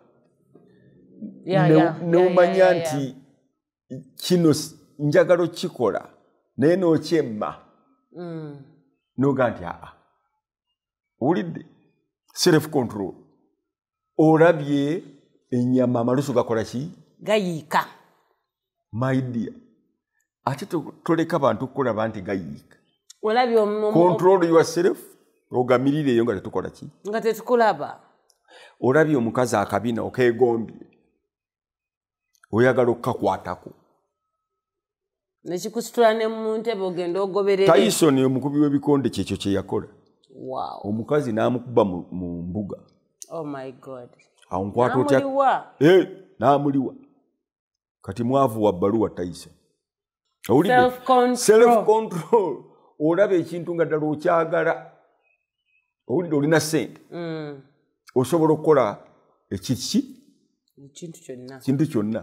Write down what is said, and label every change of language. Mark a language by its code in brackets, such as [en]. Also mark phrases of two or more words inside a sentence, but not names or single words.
[lg] N'omanya nti kino njagala kikola naye n'okyemma. Noga nti owulidde [en] self control. [lg] Olabye ennyama amalusu gakola ki? Gayiika. [en] My dear. [lg] Ate toleka bantu kulaba nti gayiika. Olabye [en] control yourself. [lg] Ogamirire nga tetukola ki? Nga tetukulaba. Olabye omukazi akabina okeegombye. Oyagala okukakwatako. Nekikusitula ne mu ntebe ogenda ogoberere. Tyson omukubi w'ebikonde kyekyo kye yakola. Wow. Omukazi n'amukuba mu mbuga. [en] Oh my God. [lg] Ankwata otya? N'amuliwa. Kati mwavu wa bbaluwa Tyson. [en] Self control. [lg] Olaba ekintu nga ddala okyagala. Owulidde olina ssente. Osobola okukola ekintu kyonna.